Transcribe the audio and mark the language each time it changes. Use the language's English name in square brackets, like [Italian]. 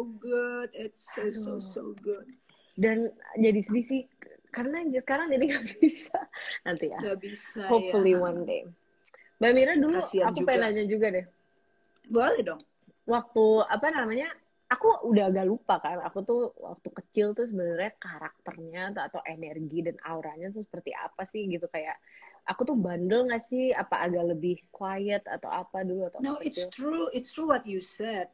[English] God, it's so good, it's so good. [Indonesian] Dan jadi sedih sih karena sekarang jadi nggak bisa. Nanti ya. Nggak bisa. [English] Hopefully one day. [Indonesian] Mbak Mira dulu kasian aku pengen nanya juga deh. Boleh dong. Waktu aku udah agak lupa kan. Aku tuh waktu kecil tuh sebenarnya karakternya atau energi dan auranya tuh seperti apa sih gitu, kayak aku tuh bandel nggak sih? Apa agak lebih quiet atau apa dulu atau? [English] No, it's true what you said.